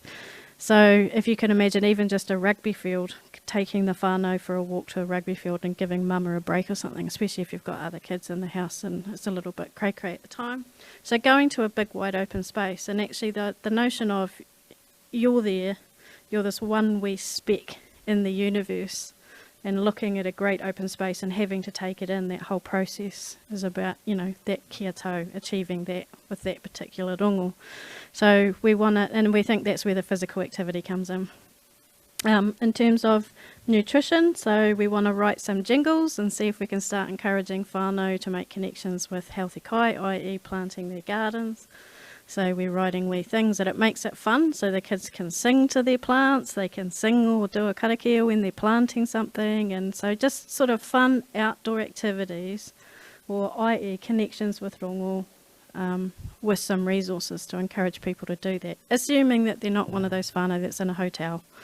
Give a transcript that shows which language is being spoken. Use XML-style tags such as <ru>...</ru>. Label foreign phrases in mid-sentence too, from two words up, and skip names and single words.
<en>So if you can imagine even just a rugby field, taking the whānau for a walk to a rugby field and giving mama a break or something, especially if you've got other kids in the house and it's a little bit cray-cray at the time. So going to a big wide open space, and actually the notion of you're there, you're this one wee speck in the universe, and looking at a great open space and having to take it in, that whole process is about, you know, that</en> <mi>kia tau,</mi> <en>achieving that with that particular rongo. So we want to, and we think that's where the physical activity comes in. In terms of nutrition, so we want to write some jingles and see if we can start encouraging whānau to make connections with healthy kai, i.e. planting their gardens. So we're writing wee things that it makes it fun, so the kids can sing to their plants, they can sing or do a karakia when they're planting something, and so just sort of fun outdoor activities, or i.e. connections with rongo, with some resources to encourage people to do that, assuming that they're not one of those whānau that's in a hotel.</en>